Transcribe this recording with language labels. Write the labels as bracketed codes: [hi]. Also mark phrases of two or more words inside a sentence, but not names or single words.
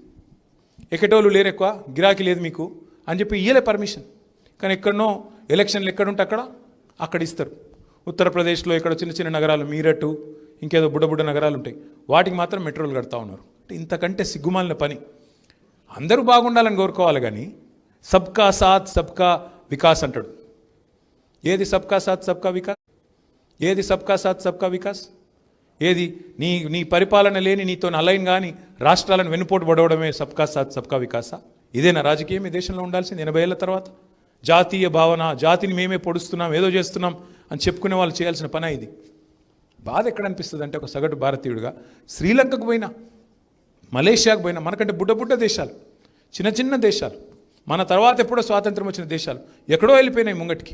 [te] ఎక్కటోళ్ళు లేరు, ఎక్కువ గిరాకీ లేదు మీకు అని చెప్పి ఇయ్యలే పర్మిషన్. కానీ ఎక్కడనో ఎలక్షన్లు ఎక్కడుంటే అక్కడ ఇస్తారు. ఉత్తరప్రదేశ్లో ఇక్కడ చిన్న చిన్న నగరాలు, మీరట్, ఇంకేదో బుడ్డ నగరాలు ఉంటాయి, వాటికి మాత్రం మెట్రోలు కడతా ఉన్నారు. అంటే ఇంతకంటే సిగ్గుమాలిన పని. అందరూ బాగుండాలని కోరుకోవాలి, కానీ [hi] सबका साथ सबका विकास [te] అంటాడు. ఏది [hi] सबका साथ सबका विकास? [te] ఏది [hi] सबका साथ सबका विकास? [te] ఏది నీ పరిపాలన లేని నీతో అలైన్ కానీ రాష్ట్రాలను వెన్నుపోటు పడవడమే [hi] सबका साथ सबका विकासा? [te] ఇదేనా రాజకీయం ఈ దేశంలో ఉండాల్సింది 80 ఏళ్ల తర్వాత? జాతీయ భావన, జాతిని మేమే పొడుస్తున్నాం, ఏదో చేస్తున్నాం అని చెప్పుకునే వాళ్ళు చేయాల్సిన పని ఇది. బాధ ఎక్కడ అనిపిస్తుంది అంటే, ఒక సగటు భారతీయుడిగా శ్రీలంకకు పోయినా, మలేషియాకు పోయినా, మనకంటే బుడ్డ దేశాలు, చిన్న దేశాలు, మన తర్వాత ఎప్పుడో స్వాతంత్రం వచ్చిన దేశాలు ఎక్కడో వెళ్ళిపోయినాయి ముంగటికి.